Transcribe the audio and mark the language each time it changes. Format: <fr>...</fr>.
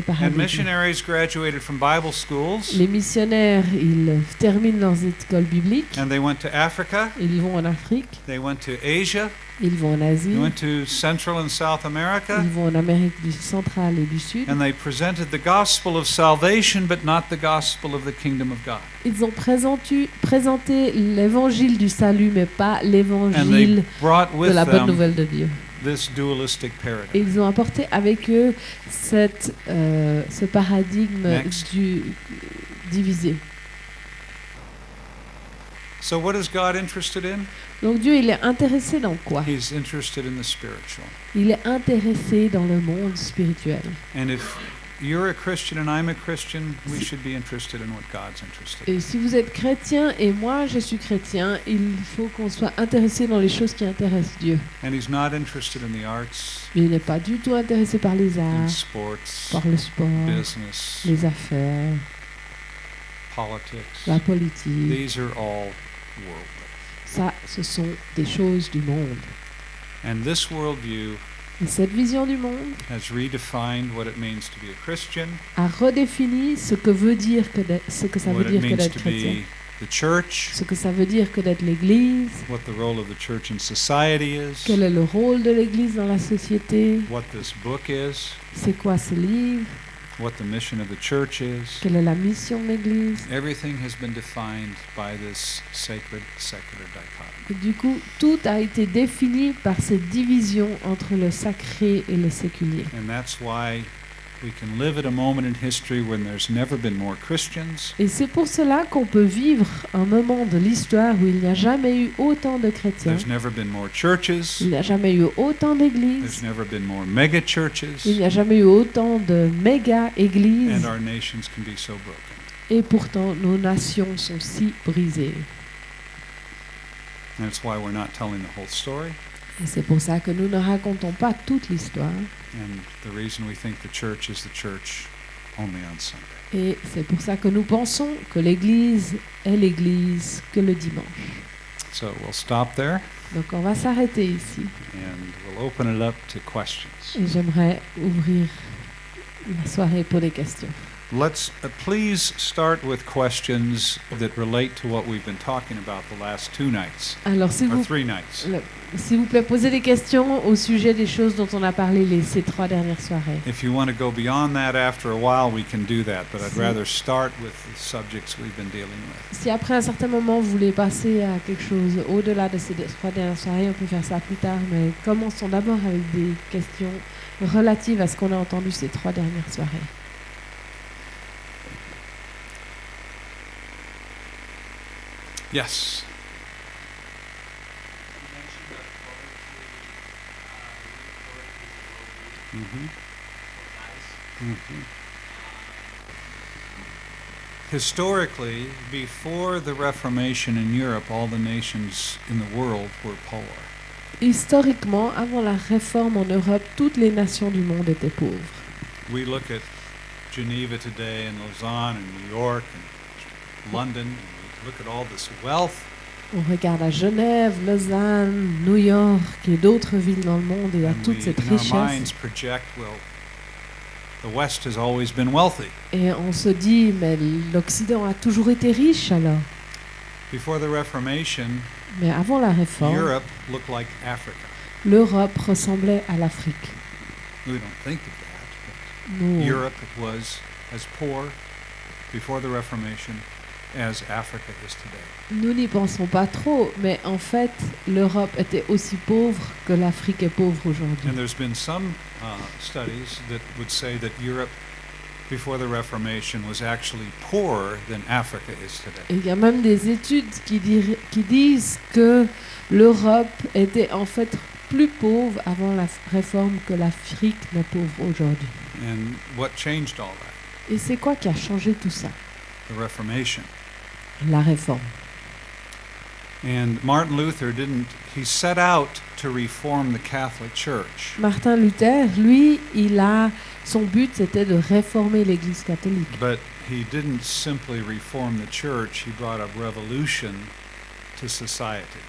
<en>And</en> <fr>paradigmes.</fr> <en>missionaries graduated from Bible schools</en> <fr>Les missionnaires, ils terminent leurs écoles bibliques,</fr> <en>and they went to Africa,</en> <fr>ils vont en Afrique,</fr> <en>they went to Asia,</en> <fr>ils vont en Asie,</fr> <en>they went to Central and South America,</en> <fr>ils vont en Amérique du centrale et du Sud.</fr> <en>and they presented the gospel of salvation but not the gospel of the kingdom of God.</en> <fr>Ils ont présenté l'évangile du salut, mais pas</fr> <en>And they</en> <fr>l'évangile</fr> <en>brought</en> <fr>de</fr> <en>with</en> <fr>la bonne</fr> <en>them</en> <fr>nouvelle de Dieu.</fr> <en>this dualistic</en> <fr>Et</fr> <en>paradigm.</en> <fr>ils ont apporté avec eux ce paradigme</fr> <en>Next.</en> <fr>divisé.</fr> <en>So what is God interested in?</en> <fr>Donc Dieu, il est intéressé dans quoi?</fr> <en>He's interested in the spiritual.</en> <fr>Il est intéressé dans le monde spirituel.</fr> <en>And if you're a Christian and I'm a Christian, we should be interested in what God's interested in.</en> <fr>Et si vous êtes chrétien et moi je suis chrétien, il faut qu'on soit intéressé dans les choses qui intéressent Dieu.</fr> <en>And he's not interested in the arts,</en> <fr>Il n'est pas du tout intéressé par les</fr> <en>in</en> <fr>arts,</fr> <en>sports,</en> <fr>par le sport,</fr> <en>business,</en> <fr>les affaires,</fr> <en>politics.</en> <fr>la politique.</fr> <en>These are all worldly.</en> <fr>Ça, ce sont des choses du monde.</fr> <en>And this worldview</en> <fr>Et cette vision du monde</fr> <en>has redefined what it means to be a Christian,</en> <fr>a redéfini ce que ça veut</fr> <en>what</en> <fr>dire</fr> <en>it</en> <fr>que</fr> <en>means</en> <fr>d'être</fr> <en>to</en> <fr>chrétien,</fr> <en>be the church,</en> <fr>ce que ça veut dire que d'être l'Église,</fr> <en>what the role of the church in society is,</en> <fr>quel est le rôle de l'Église dans la société,</fr> <en>what this book is,</en> <fr>c'est quoi ce livre,</fr> <en>what the mission of the church is.</en> <fr>quelle est la mission de l'Église.</fr> <en>Everything has been defined by this sacred secular dichotomy.</en> <fr>Et du coup, tout a été défini par cette division entre le sacré et le séculier.</fr> <en>And that's why we can live at a moment in history when there's never been more Christians,</en> <fr>Et c'est pour cela qu'on peut vivre un moment de l'histoire où il n'y a jamais eu autant de chrétiens,</fr> <en>there's never been more churches,</en> <fr>il n'y a jamais eu autant</fr> <en>there's</en> <fr>d'églises,</fr> <en>never been more mega churches,</en> <fr>il n'y a jamais eu autant de méga-églises,</fr> <en>and our nations can be so broken.</en> <fr>et pourtant nos nations sont si brisées.</fr> <en>And that's why we're not telling the whole story,</en> <fr>Et c'est pour ça que nous ne racontons pas toute l'histoire,</fr> <en>and the reason we think the church is the church only on Sunday.</en> <fr>et c'est pour ça que nous pensons que l'Église est l'Église que le dimanche.</fr> <en>So we'll stop there</en> <fr>Donc on va s'arrêter ici.</fr> <en>and we'll open it up to questions.</en> <fr>Et j'aimerais ouvrir la soirée pour les questions.</fr> <en>Let's please start with questions that relate to what we've been talking about the last 2 nights,</en> <fr>Alors,</fr> <en>or 3 nights.</en> <fr>s'il vous plaît, posez des questions au sujet des choses dont on a parlé ces 3 dernières soirées.</fr> <en>If you want to go beyond that after a while, we can do that, but I'd</en> <fr>Si-</fr> <en>rather start with the subjects we've been dealing with.</en> <fr>Si après un certain moment vous voulez passer à quelque chose au-delà de ces 3 dernières soirées, on peut faire ça plus tard, mais commençons d'abord avec des questions relatives à ce qu'on a entendu ces 3 dernières soirées.</fr> <en>Yes. Mhm. Mhm. Historically, before the Reformation in Europe, all the nations in the world were poor.</en> <fr>Historiquement, avant la réforme en Europe, toutes les nations du monde étaient pauvres.</fr> <en>We look at Geneva today and Lausanne and New York and London, and we look at all this wealth.</en> <fr>On regarde à Genève, Lausanne, New York et d'autres villes dans le monde et il y a</fr> <en>And</en> <fr>toute</fr> <en>we,</en> <fr>cette</fr> <en>in our</en> <fr>richesse.</fr> <en>minds, project, well, the West has always been wealthy.</en> <fr>Et on se dit, mais l'Occident a toujours été riche alors.</fr> <en>Before the Reformation,</en> <fr>Mais avant la réforme,</fr> <en>Europe looked like Africa.</en> <fr>l'Europe ressemblait à l'Afrique.</fr> <en>We don't think of that,</en> <fr>Nous,</fr> <en>but Europe was as poor before the Reformation as Africa is today.</en> <fr>nous n'y pensons pas trop, mais en fait, l'Europe était aussi pauvre que l'Afrique est pauvre aujourd'hui.</fr> <en>And there's been some studies that would say that Europe before the Reformation was actually poorer than Africa is today.</en> <fr>Et il y a même des études qui disent que l'Europe était en fait plus pauvre avant la réforme que l'Afrique n'est pauvre aujourd'hui.</fr> <en>And what changed all that?</en> <fr>Et c'est quoi qui a changé tout ça?</fr> <en>The Reformation.</en> <fr>La réforme.</fr> <en>And Martin Luther he set out to reform the Catholic Church.</en> <fr>Martin Luther, lui, son but c'était de réformer l'Église catholique.</fr> <en>But he didn't simply reform the church, he brought a revolution to society.</en>